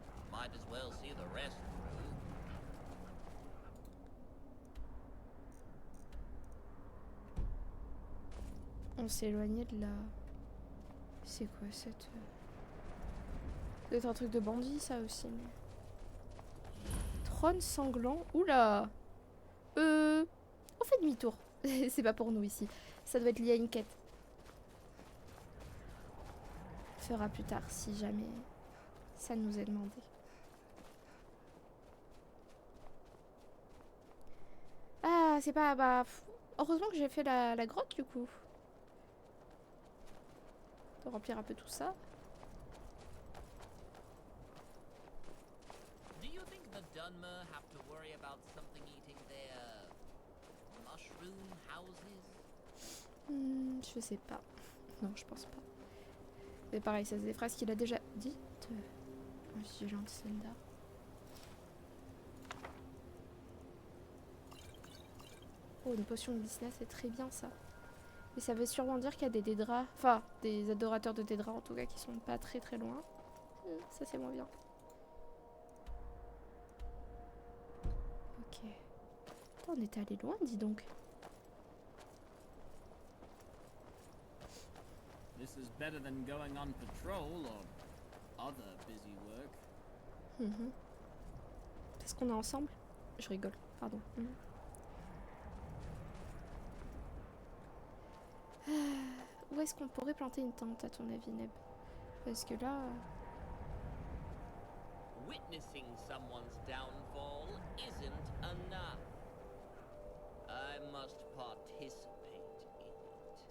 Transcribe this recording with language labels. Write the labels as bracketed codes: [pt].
[en] Might as well see the rest through. [fr] On s'est éloigné de la... C'est quoi cette... C'est un truc de bandit ça aussi. Mais... Trône sanglant. Oula. On fait demi-tour. C'est pas pour nous ici. Ça doit être lié à une quête. On fera plus tard si jamais ça nous est demandé. Ah, c'est pas... Bah, heureusement que j'ai fait la grotte du coup. De remplir un peu tout ça. [en] Do you think the Dunmer have to worry about something eating their mushroom houses? [fr] Je sais pas. Non, je pense pas. Mais pareil, ça c'est des phrases qu'il a déjà dites. Vigilante Zelda. Oh, une potion de business, c'est très bien ça. Mais ça veut sûrement dire qu'il y a des Daedras, enfin des adorateurs de Daedras en tout cas qui sont pas très très loin. Ça c'est moins bien. Ok. Attends, on était allé loin, dis donc. [en] This is better than going on patrol or other busy work. [fr] Est-ce qu'on est ensemble? Je rigole, pardon. Où est-ce qu'on pourrait planter une tente à ton avis, Neb? Parce que là... [en] Witnessing someone's downfall isn't enough. I must participate in it.